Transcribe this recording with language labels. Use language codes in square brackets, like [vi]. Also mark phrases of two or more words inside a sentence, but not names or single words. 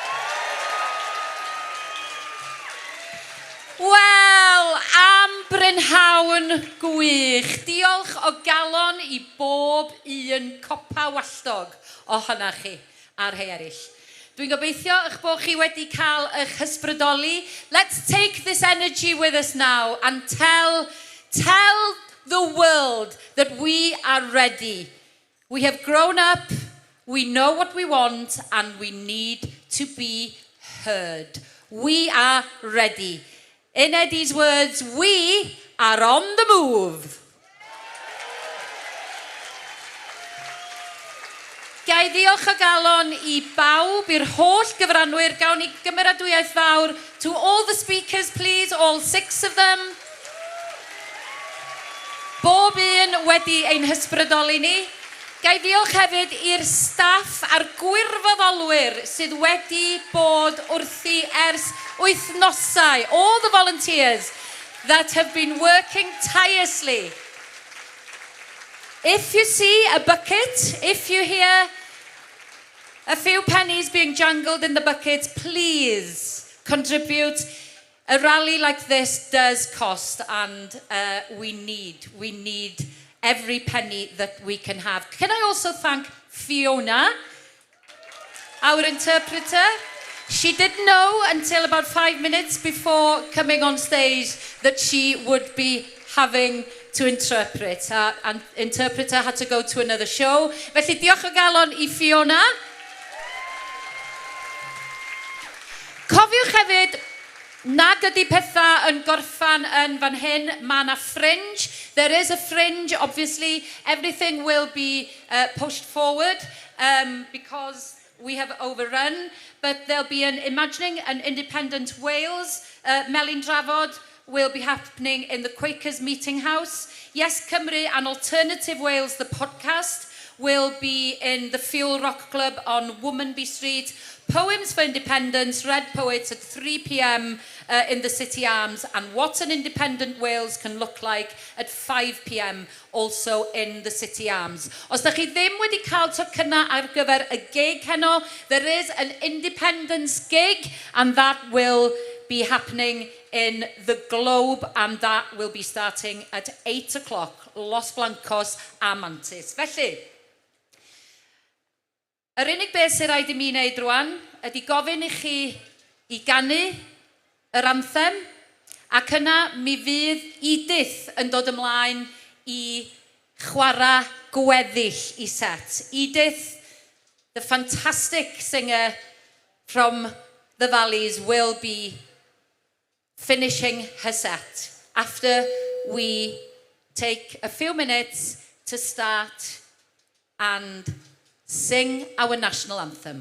[cy] Wel, am brynhawn gwych. Diolch o galon I bob un copa walltog ohonoch chi a'r rhai eraill. Dwi'n gobeithio eich bod chi wedi cael eich hysbrydoli. [en] Let's take this energy with us now and tell the world that we are ready. We have grown up, we know what we want, and we need to be heard. We are ready. In Eddie's words, we are on the move. [cy] Gai ddiolch o galon I bawb, i'r holl gyfranwyr, gawn ni gymeradwyaeth fawr. [en] To all the speakers, please, all 6 of them. [cy] Bob un wedi ein hysbrydoli ni. Gai ddiolch hefyd i'r staff a'r gwirfoddolwyr sydd wedi bod wrthi ers wythnosau. [en] All the volunteers that have been working tirelessly. If you see a bucket, if you hear a few pennies being jangled in the bucket, please contribute. A rally like this does cost, and we need every penny that we can have. Can I also thank Fiona, our interpreter? She didn't know until about 5 minutes before coming on stage that she would be having to interpret. And interpreter had to go to another show. [cy] Felly diolch o galon I Fiona. Cofiwch hefyd, nag ydy pethau yn gorffan yn fan hyn, mae yna fringe. [en] There is a fringe, obviously. Everything will be pushed forward because we have overrun. But there'll be an Imagining an Independent Wales, Melin Drafod, will be happening in the Quakers Meeting House. Yes Cymru and Alternative Wales, the podcast, will be in the Fuel Rock Club on Womanby Street. Poems for Independence, read poets at 3 p.m. In the City Arms, and what an independent Wales can look like at 5 p.m. also in the City Arms. [cy] Os da chi ddim wedi cael tocynna ar gyfer y gig heno, [en] there is an independence gig, and that will be happening in the Globe, and that will be starting at 8 o'clock, Los Blancos a Mantis. [cy] Felly, yr unig beth sy'n rhaid I mi wneud rwan ydy gofyn I chi I ganu yr anthem, ac yna mi fydd Edith yn dod ymlaen I chwarae gweddill I set. [en] Edith, the fantastic singer from the Valleys, will be finishing her set after we take a few minutes to start and sing our national anthem.